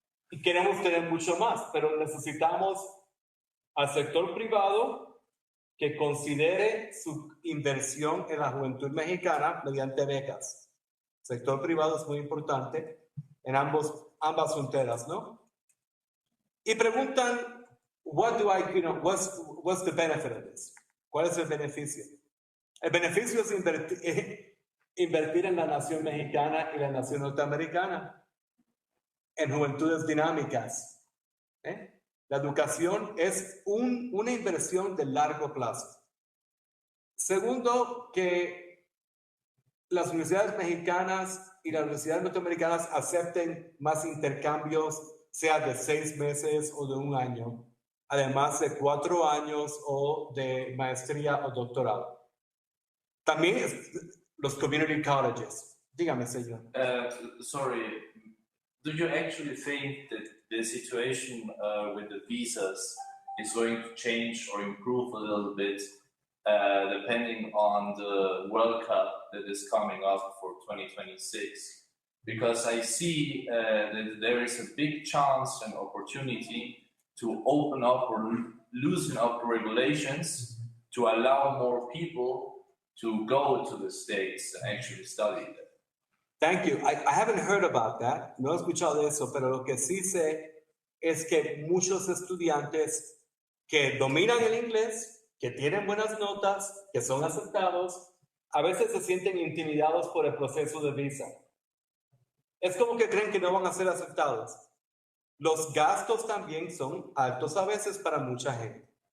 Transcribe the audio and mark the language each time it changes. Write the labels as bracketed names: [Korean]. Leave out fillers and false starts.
[Spanish] Y queremos tener mucho más, pero necesitamos al sector privado que considere su inversión en la juventud mexicana mediante becas. El sector privado es muy importante en ambas fronteras, ¿no? Y preguntan, [English] what's the benefit of this? [Spanish] ¿Cuál es el beneficio? El beneficio es invertir en la nación mexicana y la nación norteamericana, en juventudes dinámicas. La educación es una inversión de largo plazo. Segundo, que las universidades mexicanas y las universidades norteamericanas acepten más intercambios, sea de 6 meses o de 1 año, además de 4 años o de maestría o doctorado. También los community colleges. Dígame, señor. [English] Sorry, do you actually think that the situation with the visas is going to change or improve a little bit depending on the World Cup that is coming up for 2026? Because I see that there is a big chance and opportunity to open up or loosen up regulations to allow more people to go to the States and actually study there. Thank you. I haven't heard about that. [Spanish] No he escuchado de eso, pero lo que sí sé es que muchos estudiantes que dominan el inglés, que tienen buenas notas, que son aceptados, a veces se sienten intimidados por el proceso de visa. Es como que creen que no van a ser aceptados. Los gastos también son altos a veces para mucha gente.